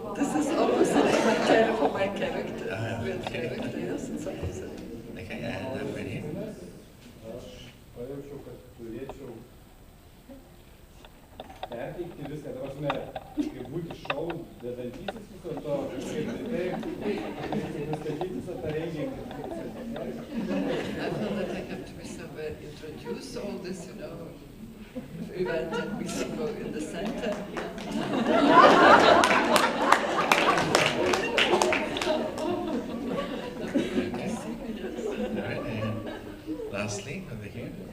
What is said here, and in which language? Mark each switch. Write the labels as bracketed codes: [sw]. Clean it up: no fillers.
[en] This is opposite for my character. Real character, yes, it's opposite. Okay, and over here. [lt] Aš pajaučiau, kad turėčiau perteikti viską, ta prasme, kaip būti šou dedantysis viso to, kaip nustatyti visą tą renginį. [en] I feel that I have to be somewhere introduce all this, event and be somewhere in the center. All right, and lastly, over here.